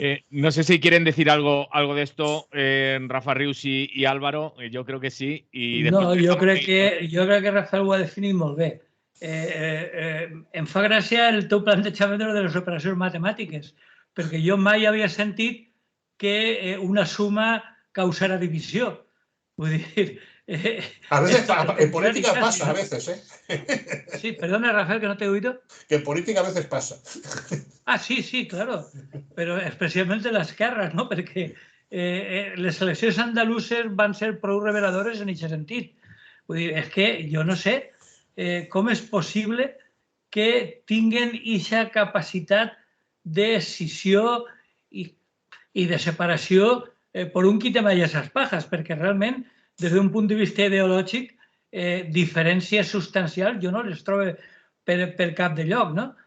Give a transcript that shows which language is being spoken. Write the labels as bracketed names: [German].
[Spanish] No sé si quieren decir algo de esto, Rafa Rius y Álvaro. Yo creo que sí. [Catalan] No, jo crec que Rafael ho ha definit molt bé. Em fa gràcia el teu plantejament de les operacions matemàtiques, perquè jo mai havia sentit que una suma causara divisió. Vull dir... [Spanish] A veces, en política pasa, a veces, Sí, perdona, Rafael, que no te he oído. Que en política a veces pasa. Ah, sí, claro, [Catalan] però especialment en l'esquerra, no? Perquè les eleccions andaluses van ser prou reveladores en aquest sentit. Vull dir, és que jo no sé com és possible que tinguen aquesta capacitat de decisió i de separació per un quitem allà les pajas, perquè realment, des d'un punt de vista ideològic, diferències substancials jo no les trobo per cap de lloc, no?